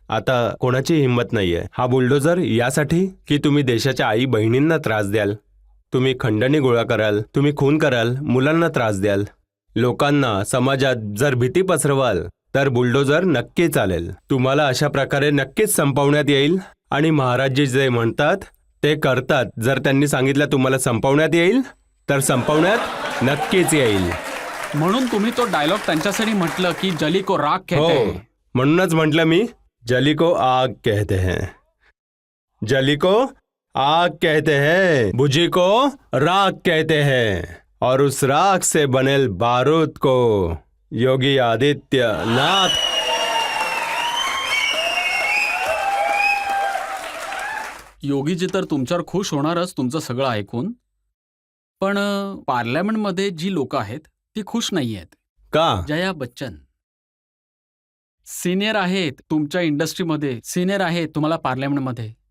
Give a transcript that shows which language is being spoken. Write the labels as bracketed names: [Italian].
[Marathi] आता कोणाची हिंमत नाहीये. हा बुलडोजर यासाठी की तुम्ही देशाच्या आई बहिणींना त्रास द्याल, तुम्ही खंडणी गोळा कराल, तुम्ही खून कराल, मुलांना त्रास द्याल, लोकांना, समाजात जर भीती पसरवाल तर बुलडोजर नक्की चालेल. तुम्हाला अशा प्रकारे नक्कीच संपवण्यात येईल. आणि महाराजजी जे म्हणतात ते करतात. जर त्यांनी सांगितलं तुम्हाला संपवण्यात येईल तर संपवण्यात नक्कीच येईल. म्हणून तुम्ही तो डायलॉग त्यांच्यासाठी म्हटलं की [Hindi] जली को राख कहते हैं. [Marathi] म्हणूनच म्हटलं मी, [Hindi] जली को आग कहते हैं, जली को आग कहते हैं, बुझी को राख कहते हैं, और उस राख से बनेल बारूद को योगी आदित्यनाथ. [Marathi] योगीजी तर तुमच्यावर खुश होणारच तुमचं सगळं ऐकून. पण पार्लमेंटमध्ये जी लोक आहेत ती खुश नाही आहेत. का? जया बच्चन सिनियर आहेत तुमच्या इंडस्ट्रीमध्ये, सिनियर आहेत तुम्हाला पार्लमेंटमध्ये.